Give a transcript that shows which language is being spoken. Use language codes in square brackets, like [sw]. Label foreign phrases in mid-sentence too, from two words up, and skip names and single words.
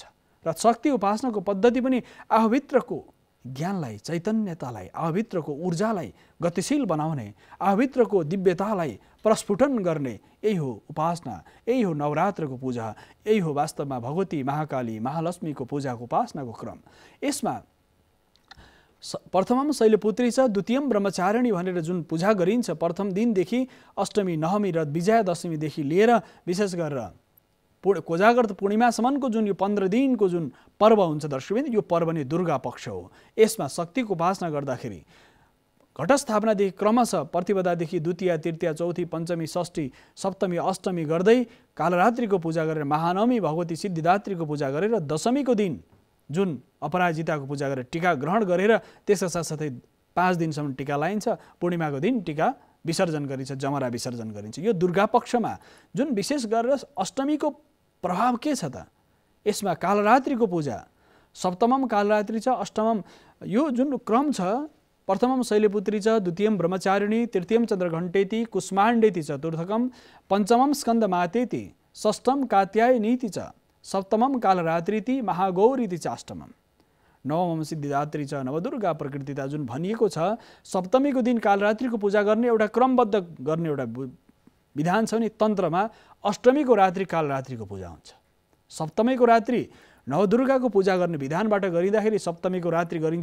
[ne] र शक्ति उपासनाको पद्धति पनि आफूभित्रको ज्ञानलाई, चैतन्यतालाई, आफूभित्रको ऊर्जालाई गतिशील बनाउने, आफूभित्रको दिव्यतालाई प्रस्फुटन गर्ने, यही हो उपासना, यही हो नवरात्रको पूजा, यही हो वास्तवमा भगवती महाकाली, महालक्ष्मीको पूजाको उपासनाको क्रम। यसमा [sa] प्रथमम शैलपुत्री [ne] छ, [sa] द्वितीयम ब्रह्मचारिणी [ne] भनेर जुन पूजा गरिन्छ, प्रथम दिनदेखि अष्टमी, नवमी र विजयादशमीदेखि लिएर विशेष गरेर कोजाग्रत पूर्णिमासम्मको जुन यो 15 दिनको जुन पर्व हुन्छ दर्शकबिन, यो पर्व नै दुर्गा पक्ष हो। यसमा शक्तिको उपासना गर्दाखेरि घटस्थापनादेखि क्रमशः प्रतिपदादेखि द्वितीया, तृतीया, चौथी, पञ्चमी, षष्ठी, सप्तमी, अष्टमी गर्दै कालरात्रिको पूजा गरेर महानवमी भगवती सिद्धिदात्रीको पूजा गरेर दशमीको दिन जुन अपराजिताको पूजा गरेर टीका ग्रहण गरेर त्यसका साथसाथै 5 दिनसम्म टीका लाइन्छ। पूर्णिमाको दिन टीका विसर्जन गरिन्छ, जमरा विसर्जन गरिन्छ। यो दुर्गा पक्षमा जुन विशेष गरेर अष्टमीको प्रभाव के छ त? यसमा कालरात्रिको पूजा, [sa] सप्तमम कालरात्रि [ne] छ, अष्टमम यो जुन क्रम छ, [sa] प्रथमम शैलपुत्री छ, द्वितीयम ब्रह्मचारिणी, तृतीयम चन्द्रघण्टेति, कुष्माण्डेति, चतुर्थकम पञ्चमम स्कन्दमातेति, षष्ठम कात्यायनीति च, सप्तमम कालरात्रिति, महागौरीति च, अष्टमम नवमम सिद्धिदात्री छ, नवदुर्गा प्रकृतिता [ne] जुन भनिएको छ। सप्तमीको दिन कालरात्रिको पूजा गर्ने एउटा क्रमबद्ध गर्ने एउटा विधान छ भने तन्त्रमा अष्टमीको रात्रि कालरात्रिको पूजा हुन्छ। सप्तमीको रात्रि नवदुर्गाको पूजा गर्ने विधानबाट गरिँदाखेरि सप्तमीको रात्रि गरिन्छ।